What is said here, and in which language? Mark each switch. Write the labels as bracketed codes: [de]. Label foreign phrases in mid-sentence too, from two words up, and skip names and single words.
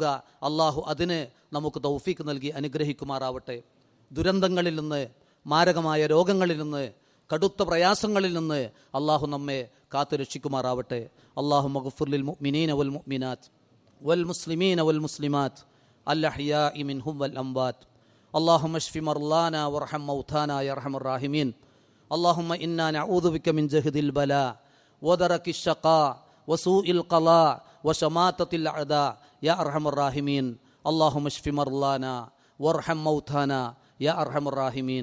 [ml] അള്ളാഹു അതിന് നമുക്ക് തൗഫീക്ക് നൽകി അനുഗ്രഹിക്കുമാറാവട്ടെ. ദുരന്തങ്ങളിൽ നിന്ന്, മാരകമായ രോഗങ്ങളിൽ നിന്ന്, കടുത്ത പ്രയാസങ്ങളിൽ നിന്ന് അള്ളാഹു നമ്മെ കാത്തു രക്ഷിക്കുമാറാവട്ടെ. [ar] اللهم اغفر للمؤمنين والمؤمنات والمسلمين والمسلمات الأحياء منهم والأموات. اللهم اشف مرضانا وارحم موتانا يا ارحم الراحمين. اللهم انا نعوذ بك من جهد البلاء ودرك الشقاء وسوء القضاء وشماتة الاعداء يا ارحم الراحمين. اللهم اشف مرضانا وارحم موتانا يا ارحم الراحمين.